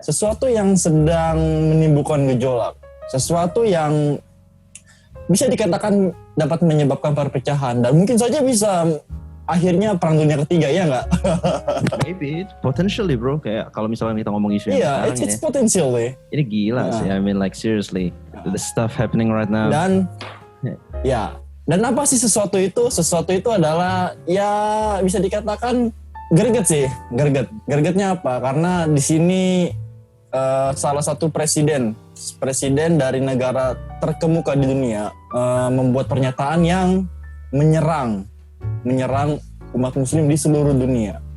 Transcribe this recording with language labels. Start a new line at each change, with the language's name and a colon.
Indonesian: Sesuatu yang sedang menimbulkan gejolak. Sesuatu yang bisa dikatakan dapat menyebabkan perpecahan. Dan mungkin saja bisa akhirnya perang dunia ketiga, ya nggak?
English: Maybe, potentially bro.
Indonesian: Kayak kalau misalnya kita ngomong isu yang sekarang
English: it's potentially.
Indonesian: Ini gila sih,
English: I mean like seriously. The stuff happening right now.
Indonesian: Dan apa sih sesuatu itu? Sesuatu itu adalah ya bisa dikatakan greget sih, greget. Gregetnya apa? Karena di sini salah satu presiden dari negara terkemuka di dunia membuat pernyataan yang menyerang umat muslim di seluruh dunia.